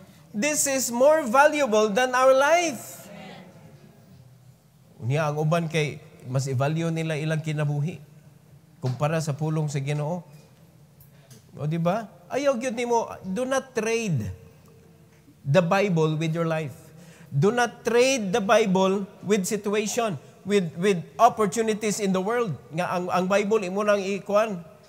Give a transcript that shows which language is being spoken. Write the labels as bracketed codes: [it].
[en] This is more valuable than our life. [ceb] Unya ang uban kay mas i-value nila ilang kinabuhi kumpara sa pulong sa Ginoo. O di ba? Ayaw gyud nimo, [en] do not trade the Bible with your life. Do not trade the Bible with situation, with opportunities in the world. [ceb] Nga ang Bible imo nang ikuan.